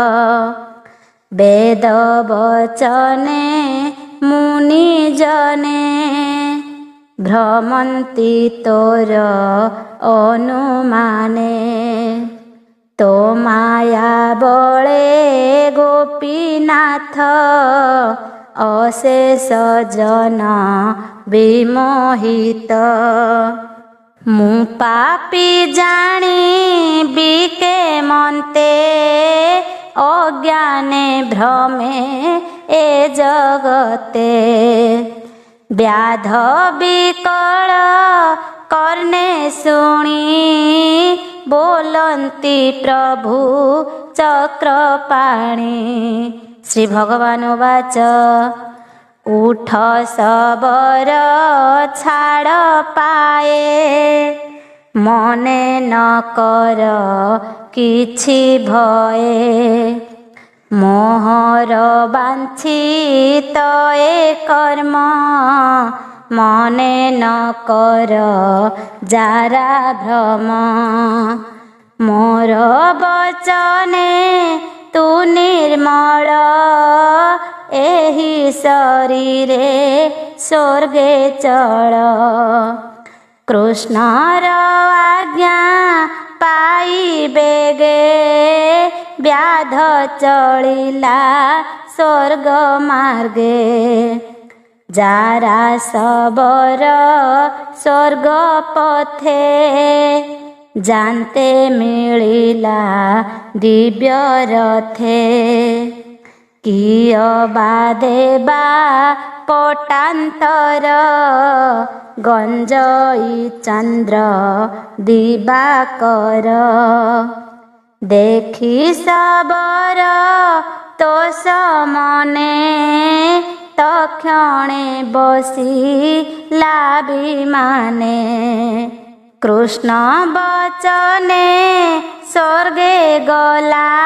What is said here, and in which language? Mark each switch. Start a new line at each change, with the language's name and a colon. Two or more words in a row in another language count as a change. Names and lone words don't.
Odia: ବେଦ ବଚନେ ମୁନି ଜନେ ଭ୍ରମନ୍ତି ତୋର ଅନୁମାନେ ତୋ ମାୟା ବଳେ ଗୋପୀନାଥ ଅଶେଷ ଜନ ବିମୋହିତ ମୁ ପାପୀ ଜାଣି ବିକେ ମନ୍ତେ ଅଜ୍ଞାନେ ଭ୍ରମେ ଏ ଜଗତେ ବ୍ୟାଧ ବିକଳ କର୍ଣ୍ଣେ ଶୁଣି ବୋଲନ୍ତି ପ୍ରଭୁ ଚକ୍ରପାଣି ଶ୍ରୀ ଭଗବାନ ବାଚ ଉଠ ଶବର ଛାଡ଼ ପାଏ ମନେ ନ କର କିଛି ଭୟେ ମୋହର ବାଞ୍ଛିତ ଏ କର୍ମ ମନେ ନ କର ଜରା ଭ୍ରମ ମୋର ବଚନେ ତୁ ନିର୍ମଳ ଏହି ଶରୀରେ ସ୍ୱର୍ଗେ ଚଳ କୃଷ୍ଣର ଆଜ୍ଞା ପାଇ ବେଗେ ବ୍ୟାଧ ଚଳିଲା ସ୍ୱର୍ଗ ମାର୍ଗେ ଜରା ଶବର ସ୍ୱର୍ଗ ପଥେ ଜାଣନ୍ତେ ମିଳିଲା ଦିବ୍ୟ ରଥେ କିୟ ବାଦେବା ପଟାନ୍ତର ଗଞ୍ଜଇ ଚନ୍ଦ୍ର ଦିବାକର ଦେଖି ଶବର ତ ସମନେ ତକ୍ଷଣେ ବସି ଲାଭିମାନେ କୃଷ୍ଣ ବଚନେ ସ୍ୱର୍ଗେ ଗଲା